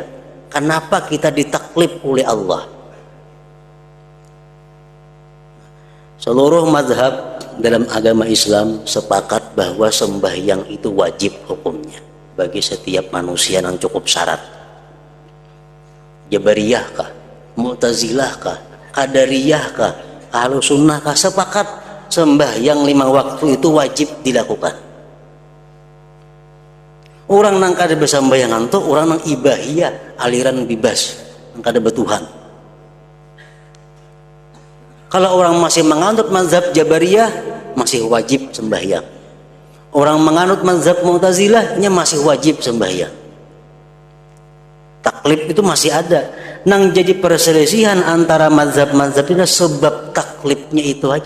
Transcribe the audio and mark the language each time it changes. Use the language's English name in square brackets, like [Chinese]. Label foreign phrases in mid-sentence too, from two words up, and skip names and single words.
[Indonesian] Kenapa kita ditaklif oleh Allah? Seluruh mazhab dalam agama Islam sepakat bahwa sembahyang itu wajib hukumnya bagi setiap manusia yang cukup syarat. Jabariyah kah, Mu'tazilah kah, Qadariyah kah, Ahlus Sunnah kah, sepakat sembahyang 5 waktu itu wajib dilakukan. [Banjar] Orang nang kada bersembayangan tuh orang nang ibahiyah, aliran bebas nang kada bertuhan. [Indonesian] Kalau orang masih menganut mazhab Jabariyah masih wajib sembahyang. Orang menganut mazhab Mu'tazilahnya masih wajib sembahyang. Taklif itu masih ada. [Banjar] Nang jadi perselisihan antara mazhab-mazhab itu sebab taklifnya itu aja.